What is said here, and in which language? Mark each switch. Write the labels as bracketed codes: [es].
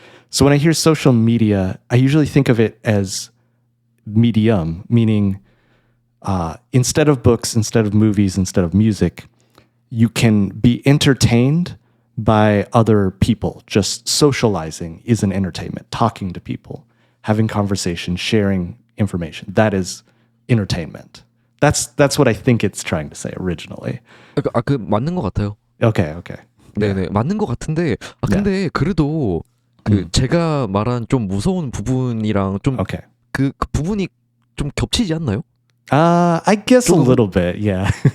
[en] So when I hear social media, I usually think of it as medium, meaning instead of books, instead of movies, instead of music, you can be entertained by other people. Just socializing is an entertainment. Talking to people, having conversation, sharing information. That is entertainment. That's what I think it's trying to say originally. [ko] 그 맞는 것 같아요. [en] Okay. [ko] 네네 맞는 것 같은데 근데 그래도 그 제가 말한 좀 무서운 부분이랑 좀 [en] Okay. [ko] 그 부분이 좀 겹치지 않나요? [en] I guess a little bit, yeah.